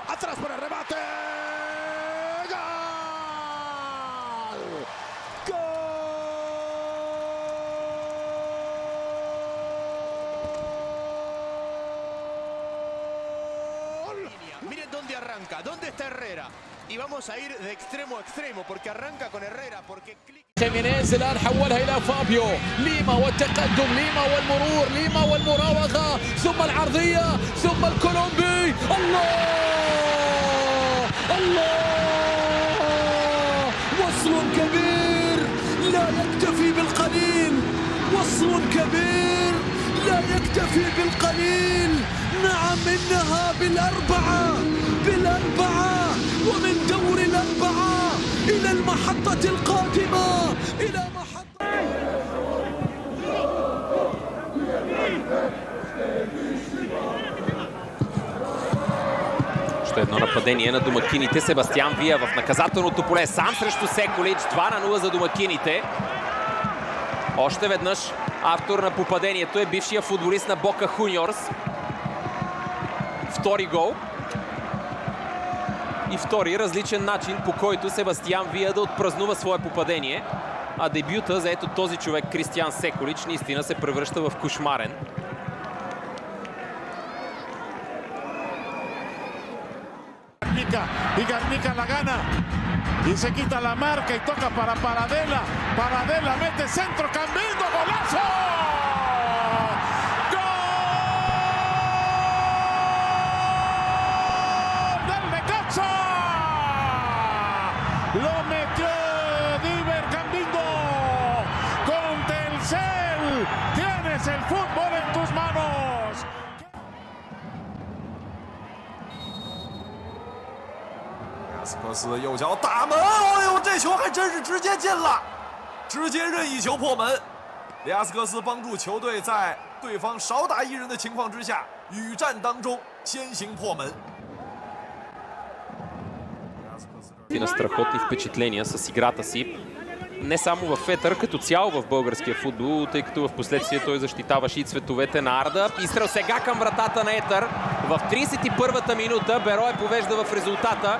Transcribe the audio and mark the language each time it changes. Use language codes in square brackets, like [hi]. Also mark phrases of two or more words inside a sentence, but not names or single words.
[es] Atrás para el remate. ¡Gol! ¡Gol! Miren dónde arranca. ¿Dónde está Herrera? Y vamos a ir de extremo a extremo porque arranca con Herrera. Porque [ar] خيمينيز الآن حولها إلى فابيو. ليما والتقدم، ليما والمرور، ليما والمراوغة، ثم العرضية، ثم الكولومبي. الله الله، وصل كبير لا يكتفي بالقليل، وصل كبير لا يكتفي بالقليل. نعم إنها بالأربعة ومن دور الأربعة إلى المحطة القادمة، إلى محطة. [bg] Още едно нападение на домакините. Себастиан Вия в наказателното поле. Сам срещу Секолич. 2-0 за домакините. Още веднъж автор на попадението е бившия футболист на Бока Хуниорс. Втори гол. И втори различен начин, по който Себастиан Вия да отпразнува свое попадение. А дебюта за ето този човек, Кристиан Секолич, наистина се превръща в кошмарен. [es] Y Garnica la gana y se quita la marca y toca para Paradela. Paradela mete centro, Cambindo, golazo. ¡Gol del Necaxa! Lo metió Diver Cambindo. Con Telcel tienes el fútbol en tus manos. [zh] 斯科斯右脚打门，哎呦，这球还真是直接进了，直接任意球破门。里亚斯科斯帮助球队在对方少打一人的情况之下，与战当中先行破门。 [bg] И на страхотни впечатления с играта си. Не само в Етър, като цяло в българския футбол, тъй като в последствие той защитаваше и цветовете на Арда. Изстрел сега към вратата на Етър. В 31-та минута Берое повежда в резултата.